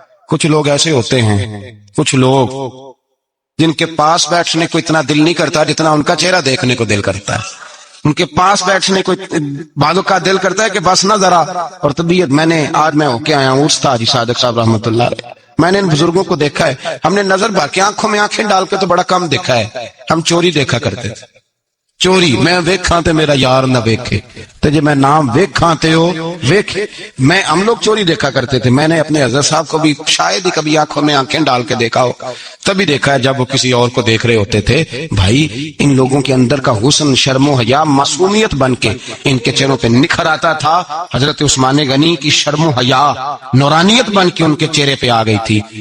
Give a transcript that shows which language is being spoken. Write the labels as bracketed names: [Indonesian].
[Urdu] کچھ لوگ ایسے ہوتے ہیں، کچھ لوگ جن کے پاس بیٹھنے کو اتنا دل نہیں کرتا جتنا ان کا چہرہ دیکھنے کو دل کرتا ہے. ان کے پاس بیٹھنے کو بعضوں کا دل کرتا ہے کہ بس نہ ذرا. اور طبیعت آج میں ہو کے آیا ہوں استاد صادق صاحب رحمۃ اللہ علیہ، میں نے ان بزرگوں کو دیکھا ہے. ہم نے نظر بھر کے آنکھوں میں آنکھیں ڈال کے تو بڑا کم دیکھا ہے. ہم چوری دیکھا کرتے تھے. [Punjabi] چوری میں ویکھاں تے میرا یار نہ ویکھے، تے جے میں نام ویکھاں تے ہو ویکھے. [Urdu] ہم لوگ چوری دیکھا کرتے تھے. میں نے اپنے حضرت صاحب کو بھی شاید ہی کبھی آنکھوں میں آنکھیں ڈال کے دیکھا ہو، تبھی دیکھا ہے جب وہ کسی اور کو دیکھ رہے ہوتے تھے. بھائی ان لوگوں کے اندر کا حسن، شرم و حیا، معصومیت بن کے ان کے چہروں پہ نکھر آتا تھا. حضرت عثمان غنی کی شرم و حیا نورانیت بن کے ان کے چہرے پہ آ گئی تھی.